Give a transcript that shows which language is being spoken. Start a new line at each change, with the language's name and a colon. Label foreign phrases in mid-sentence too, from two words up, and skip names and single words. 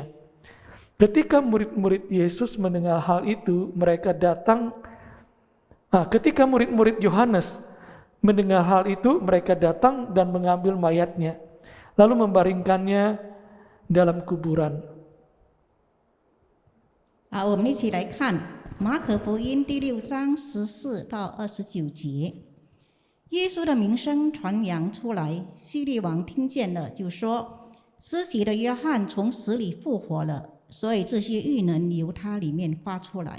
Indonesian: Ketika murid-murid Yesus mendengar hal itu, ketika murid-murid Yohanes mendengar hal itu, mereka datang dan mengambil mayatnya, lalu membaringkannya dalam kuburan.
Chinese: 好，我们一起来看马可福音第6章14到29节。耶稣的名声传扬出来，希律王听见了，就说：“施洗的约翰从死里复活了，所以这些异能由他里面发出来。”